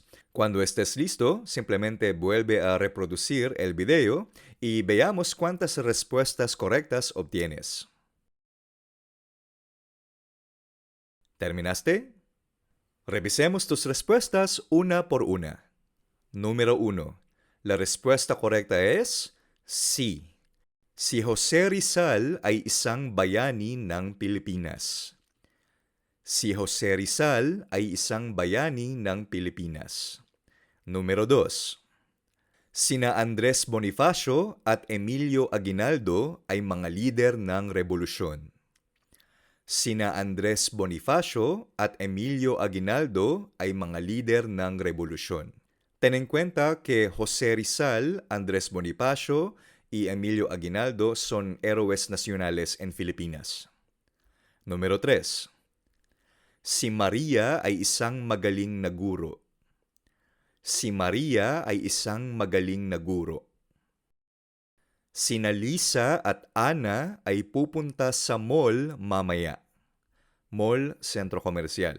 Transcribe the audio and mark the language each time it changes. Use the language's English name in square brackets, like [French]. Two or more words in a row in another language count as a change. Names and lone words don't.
[Spanish] Cuando estés listo, simplemente vuelve a reproducir el video y veamos cuántas respuestas correctas obtienes. ¿Terminaste? Revisemos tus respuestas una por una. Número 1. La respuesta correcta es sí. [Filipino] Si Jose Rizal ay isang bayani ng Pilipinas. Si Jose Rizal ay isang bayani ng Pilipinas. [Spanish] Número 2. [Filipino] Sina Andres Bonifacio at Emilio Aguinaldo ay mga lider ng revolusyon. Sina Andres Bonifacio at Emilio Aguinaldo ay mga lider ng revolusyon. [Spanish] Ten en cuenta que Jose Rizal, Andres Bonifacio y Emilio Aguinaldo son héroes nacionales en Filipinas. Número 3. [Filipino] Si Maria ay isang magaling na guro. Si Maria ay isang magaling na guro. Sina Lisa at Ana ay pupunta sa mall mamaya. Mall, sentro komersyal.